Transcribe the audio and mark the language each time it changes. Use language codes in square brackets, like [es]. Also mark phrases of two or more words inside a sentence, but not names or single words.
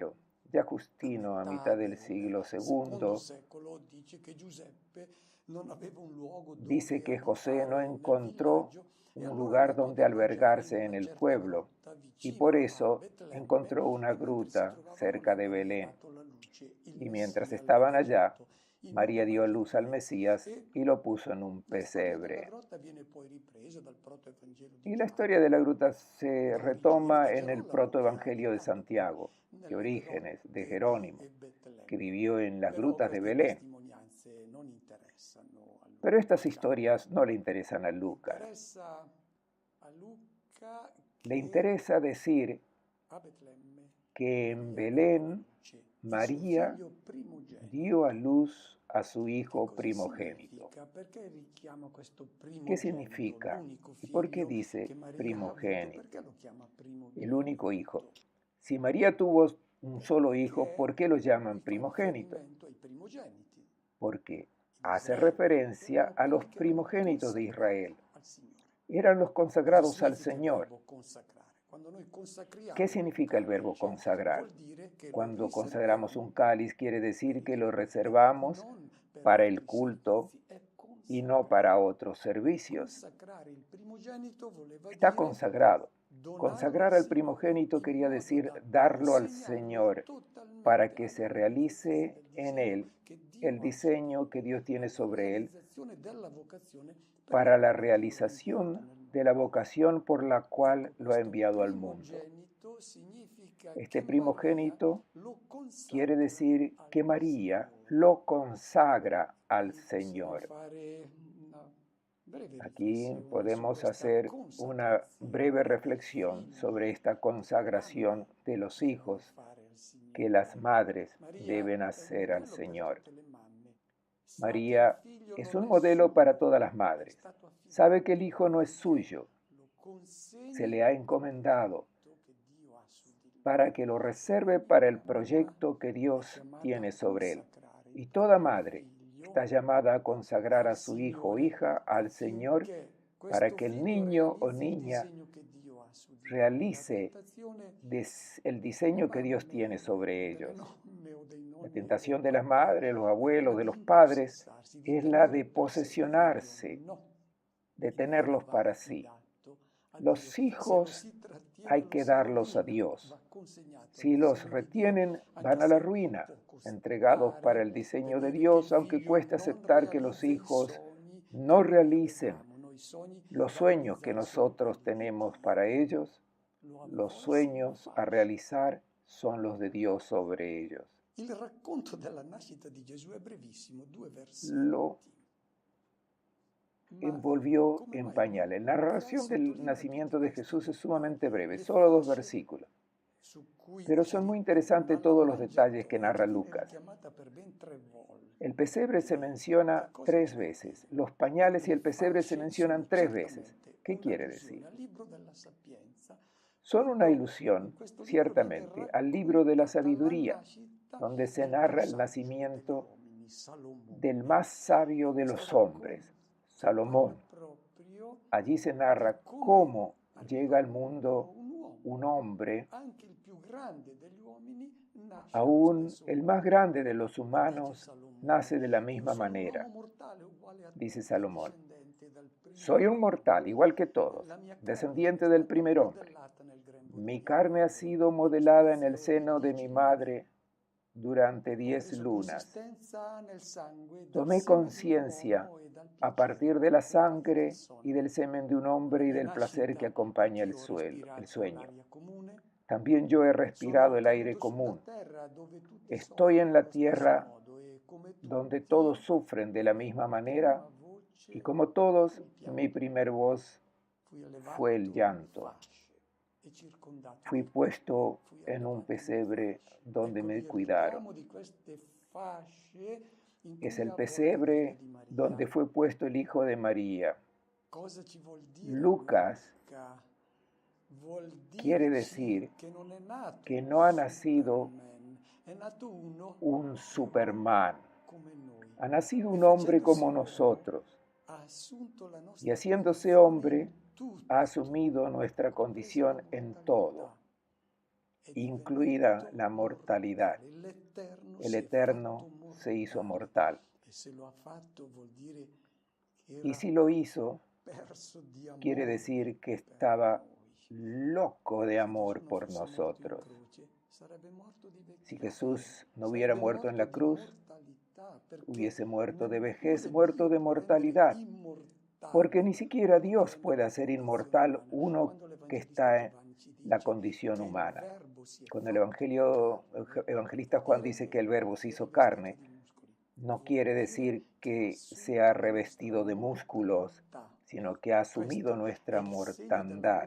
[es] Ya Justino, a mitad del siglo II, dice que José no encontró un lugar donde albergarse en el pueblo y por eso encontró una gruta cerca de Belén. Y mientras estaban allá, María dio a luz al Mesías y lo puso en un [it] La storia della [es] pesebre. [it] grotta viene poi ripresa dal protoevangelo di [es] Y la [it] Giovanni, [es] historia de la gruta se [it] dall'origine [es] retoma [it] di [es] en el [it] Gerolamo che ha [es] protoevangelio de [it] creato poi [es] Santiago, de [it] nelle [es] Orígenes, de [it] grotte di [es] Jerónimo, que [it] Betlemme. [es] vivió en las [it] Però [es] grutas de [it] queste [es] Belén. [it] testimonianze non interessano a [es] Pero [it] Luca, [es] estas [it] diciamo. [es] historias no le interesan a Lucas. [it] Interessa a Luca [es] Le [it] che [es] interesa decir [it] a Betlemme [es] que en [it] Maria diede alla [es] Belén [it] luce il suo [es] María [it] figlio [es] dio a [it] primogenito. [es] luz a su [it] Che [es] hijo [it] cosa [es] primogénito. [it] significa? Perché richiama questo [es] ¿Qué [it] primogenito, [es] significa? [it] l'unico [es] ¿Y por qué [it] figlio [es] dice [it] che Maria ha avuto? [es] primogénito? [it] Perché lo chiama [es] El único hijo. [it] primogenito? [es] Si María tuvo un solo hijo, [it] Perché [es] ¿por qué lo llaman [it] lui fa [es] primogénito? [it] riferimento ai primogeniti. [es] Porque [it] In [es] hace [it] Israele [es] referencia [it] erano [es] a los [it] quelli che erano [es] primogénitos de [it] consacrati [es] Israel. [it] al Signore. [es] Eran los [it] Cosa [es] consagrados al [it] significa il [es] Señor. [it] verbo consacrare? Quando noi consacriamo [es] ¿Qué [it] un [es] significa el verbo [it] calice, [es] consagrar? [it] vuol dire che lo [es] Cuando consagramos un [it] riserviamo [es] cáliz quiere [it] per [es] decir que [it] il [es] lo [it] culto, [es] reservamos [it] non per [es] para el [it] altri [es] culto [it] servizi, è [es] y no [it] consacrare. [es] para otros servicios. [it] Consacrare il primogenito voleva [es] Está [it] dire [es] consagrado. [it] donarlo al [es] Consagrar al [it] Signore [es] primogénito [it] in [es] quería [it] modo [es] decir [it] da [es] darlo al [it] consegnarlo [es] Señor para [it] totalmente [es] que [it] alla [es] se [it] realizzazione [es] realice [it] del [es] en [it] disegno [es] él [it] che [es] el [it] Dio ha su di [es] diseño que [it] lui, [es] Dios tiene [it] alla [es] sobre él, [it] realizzazione della vocazione per la [es] para la [it] quale Dio l'ha inviato [es] realización [it] nel [es] de la [it] mondo. [es] vocación por la cual [it] Ecco, [es] lo ha [it] questo [es] enviado al mundo. [it] primogenito significa [es] Este [it] che Maria [es] primogénito [it] lo [es] quiere [it] consacra [es] decir [it] al [es] que María [it] Signore. [es] lo consagra al [it] Qui possiamo [es] Señor. [it] fare una breve [es] Aquí [it] riflessione su [es] podemos [it] questa [es] hacer una breve [it] consacrazione che i [es] reflexión sobre [it] figli [es] esta consagración [it] madri [es] de los [it] devono [es] hijos [it] fare al [es] que las [it] Signore. [es] madres [it] Maria [es] deben [it] è un [es] hacer al [it] modello per [es] Señor. [it] tutte le mamme. Sa che il [es] María [it] figlio [es] es [it] non [es] un [it] è [es] modelo [it] suo, [es] para todas las [it] è [es] madres. [it] stato [es] Sabe [it] affidato, [es] que el hijo no es [it] affinché [es] suyo, [it] lo consegni [es] se le ha [it] al [es] encomendado [it] progetto che Dio ha su di lui. [es] para que lo reserve para el [it] Mamma [es] proyecto que [it] è [es] Dios [it] chiamata a [es] tiene sobre él. [it] consacrare il [es] Y toda [it] proprio [es] madre [it] figlio [es] está llamada a consagrar a [it] al [es] su hijo o [it] Signore [es] hija al Señor [it] affinché [es] para [it] questo [es] que el [it] figlio [es] niño o [it] realizzi il [es] niña [it] disegno che Dio ha su di lui. La [es] realice [it] tentazione [es] el [it] delle [es] diseño que Dios tiene [it] mamme, [es] sobre [it] delle [es] ellos. [it] nonne o dei [es] La [it] nonni o dei [es] tentación de las [it] papà [es] madres, los [it] è quella [es] abuelos, de [it] di [es] los padres [it] impossessarsi, di [es] es la [it] tenere [es] de [it] per sé il figlio. [es] posesionarse, [it] No, [es] de [it] il figlio [es] tenerlos [it] va [es] para sí. [it] affidato a Dio. [es] Los [it] Se lo [es] hijos [it] si trattiene [es] hay [it] lo [es] que [it] si [es] darlos a [it] rovina, [es] Dios. [it] va consegnato al [es] Si los [it] disegno di Dio, [es] retienen, [it] anche [es] van a la [it] se [es] ruina, [it] può [es] entregados para [it] costare [es] el diseño de [it] vedere che [es] Dios, [it] il [es] aunque [it] figlio [es] cueste [it] non [es] aceptar que los [it] realizza i [es] hijos [it] sogni che [es] no [it] noi [es] realicen [it] avevamo. Noi sogni [es] los [it] da [es] sueños que [it] realizzare sono [es] nosotros [it] quelli di [es] tenemos [it] Dio. [es] para ellos. [it] Lo [es] Los [it] avvolse in [es] sueños a [it] fasce. [es] realizar son los de Dios sobre ellos. [it] Il racconto della nascita di Gesù è brevissimo, 2 [es] Lo [it] versetti. Ma [es] envolvió [it] come [es] en [it] mai [es] pañales. La [it] Luca [es] narración del [it] sottolinea tutti [es] nacimiento de [it] questi [es] Jesús es [it] dettagli? [es] sumamente breve, [it] Le [es] solo 2 [it] fasce [es] versículos. [it] su cui [es] Pero [it] si [es] son muy [it] ritorna, [es] interesantes [it] la [es] todos los detalles que narra [it] mangiatoia viene [es] Lucas. [it] richiamata per ben 3 volte. [es] El pesebre se [it] Che [es] menciona [it] cosa [es] 3 [it] ci vuol [es] veces. [it] dire? [es] Los [it] E [es] pañales y [it] le [es] el pesebre se [it] fasce sono [es] mencionan 3 veces. [it] certamente [es] ¿Qué quiere decir? [it] un'allusione al libro della sapienza, [es] Son una [it] quando in [es] ilusión, [it] questo libro viene [es] ciertamente, al libro de la [it] raccontata la [es] sabiduría, [it] nascita [es] donde se [it] del più [es] narra el [it] saggio degli [es] nacimiento [it] uomini, Salomone. [es] del más sabio de [it] Questo [es] los hombres, [it] racconto parla [es] Salomón. [it] proprio [es] Allí se [it] di [es] narra [it] come [es] cómo [it] arriva [es] llega [it] al [es] al [it] mondo [es] mundo [it] un uomo. [es] un hombre, [it] Anche il più grande degli uomini nasce allo [es] aún [it] stesso [es] el [it] modo. [es] más grande de los [it] E dice [es] humanos, [it] Salomone: [es] nace de la [it] io [es] misma [it] sono un uomo [es] manera, [it] mortale uguale a [es] dice [it] tutti, [es] Salomón. [it] discendente dal [es] Soy [it] primo [es] un mortal, [it] uomo. [es] igual que todos, [it] La mia carne è [es] descendiente del [it] stata [es] primer hombre. [it] modellata nel grembo [es] Mi [it] di mia [es] carne ha [it] madre [es] sido [it] nello [es] modelada en el [it] spazio di [es] seno de [it] 10 [es] mi [it] lune. [es] madre durante [it] Ho [es] 10 [it] preso [es] lunas. [it] consistenza nel sangue dal [es] Tomé [it] seme di un [es] conciencia [it] uomo e dal [es] a partir de [it] piacere [es] la [it] che tale [es] sangre y [it] persona. [es] del semen de un hombre [it] Alla [es] y [it] mia [es] del placer que [it] nascita [es] acompaña [it] anch'io ho [es] el [it] respirato [es] sueño. [it] l'aria comune. [es] También yo he respirado [it] Sono [es] el aire [it] caduto sulla [es] común. [it] terra dove tutti [es] Estoy en [it] soffrono [es] la [it] allo stesso [es] tierra [it] modo e come [es] donde [it] tutti [es] todos sufren de la [it] la [es] misma [it] mia [es] manera [it] prima voce [es] y como [it] fu [es] todos, [it] il [es] mi [it] pianto. [es] primer voz [it] Fui [es] fue el [it] allevato in [es] llanto. [it] fasce e circondato [es] Fui [it] di [es] puesto [it] fui [es] en un [it] allevato in [es] pesebre [it] fasce. [es] donde [it] Ecco [es] me [it] il [es] cuidaron. [it] richiamo di queste fasce in [es] Es [it] cui [es] el [it] avvolge il figlio [es] pesebre [it] di Maria. [es] donde fue puesto el Hijo de María. [it] Cosa ci vuol dire [es] Lucas [it] Luca? Vuol [es] quiere [it] dirci [es] decir [it] che non è nato [es] que [it] un [es] no ha nacido [it] Superman, è nato uno [es] un [it] che è uomo [es] Superman, [it] come noi. [es] ha nacido [it] E [es] un hombre [it] facendosi [es] como [it] uomo [es] nosotros, [it] ha assunto la [es] y [it] nostra [es] haciéndose [it] condizione [es] hombre, [it] in tutto, [es] ha asumido nuestra [it] compresa la [es] condición en todo, [it] mortalità. È [es] incluida [it] divenuto [es] la mortalidad. [it] mortale. L'Eterno [es] El [it] si è fatto [es] Eterno se hizo [it] mortale. [es] mortal. [it] E se lo ha fatto vuol dire che [es] Y [it] era [es] si lo hizo, [it] perso di [es] quiere [it] amore [es] decir que [it] per [es] estaba [it] noi. [es] loco de [it] Se [es] amor [it] Gesù non [es] por [it] fosse morto in [es] nosotros. [it] croce, sarebbe morto di [es] Si [it] vecchiaia, [es] Jesús no hubiera [it] sarebbe [es] muerto en la [it] morto di [es] cruz, [it] mortalità. [es] hubiese muerto de vejez, muerto de mortalidad, porque ni siquiera Dios puede hacer inmortal uno que está en la condición humana. Cuando el evangelista Juan dice que el Verbo se hizo carne, no quiere decir que se ha revestido de músculos, sino que ha asumido nuestra mortandad.